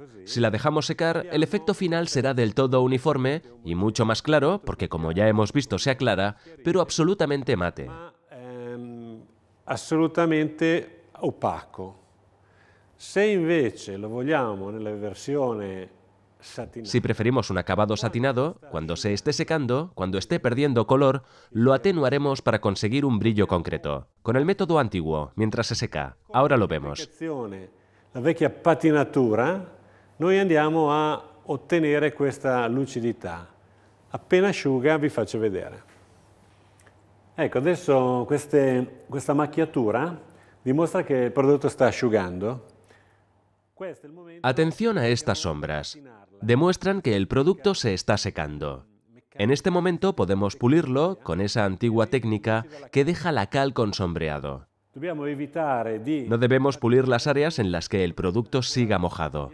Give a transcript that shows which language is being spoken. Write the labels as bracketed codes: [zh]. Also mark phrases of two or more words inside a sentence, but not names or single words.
[es] Si la dejamos secar, el efecto final será del todo uniforme y mucho más claro, porque como ya hemos visto se aclara, pero absolutamente mate. Absolutamente opaco. [it] Se invece lo vogliamo nella versione satinata. [es] Si preferimos un acabado satinado, cuando se esté secando, cuando esté perdiendo color, lo atenuaremos para conseguir un brillo concreto, con el método antiguo, mientras se seca. Ahora lo vemos. [it] La vecchia patinatura, noi andiamo a ottenere questa lucidità. Appena asciuga vi faccio vedere. Ecco, adesso questa macchiatura dimostra che il prodotto sta asciugando. [es] Atención a estas sombras. Demuestran que el producto se está secando. En este momento podemos pulirlo con esa antigua técnica que deja la cal con sombreado. No debemos pulir las áreas en las que el producto siga mojado.